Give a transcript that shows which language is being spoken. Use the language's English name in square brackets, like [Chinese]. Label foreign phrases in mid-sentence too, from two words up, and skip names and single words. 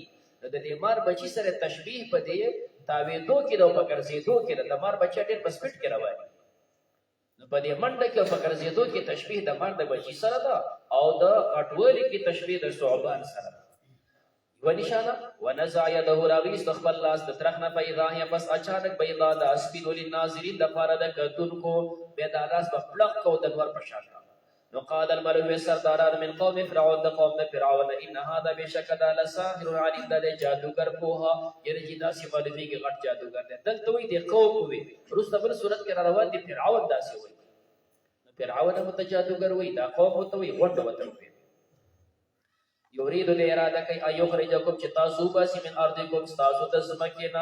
[Pashto] نو د دې مار بچي سره تشبیه په دې تاوېدو کې ده او په ګرځېدو کې ده. د مار بچی ډېر په سپیډ کې روان، نو په دې منډه کې او په ګرځېدو کې تشبیه د مار د بچي سره ده، او د غټوالي کې تشبیه د ثعبان سره ده. یوه نشانه [Arabic] ونزع یده، [Pashto] راویست خپل لاس د ترخ نه، [Arabic] فاذا هي [Pashto] بس اچانک بیضا، د سپینو للناظرین دپاره د کتونکو، بیا دا لاس به پړق کو د نور په شان. نو [Arabic] قال الملأ [Pashto] سرداران [Arabic] من قوم فرعون، [Pashto] د قوم د فرعون، [Arabic] ان هذا [Pashto] بشک دا [Arabic] لساحر علیم، [Pashto] دا دی جادوګر پوها، یعنې چې داسې معلومېږي غټ جادوګر دی. دلته وایي د قوم ووي، وروسته بل صورت کې را روان دي فرعون داسې وایي. نو فرعون هم ورته جادوګر وایي، دا قوم ورته وایي غونډه ورته وایي. یرید د اراده کوي [Arabic] ان یخرجکم [Pashto] چې تاسو وباسي [Arabic] من ارضکم [Pashto] ستاسو د ځمکې نه.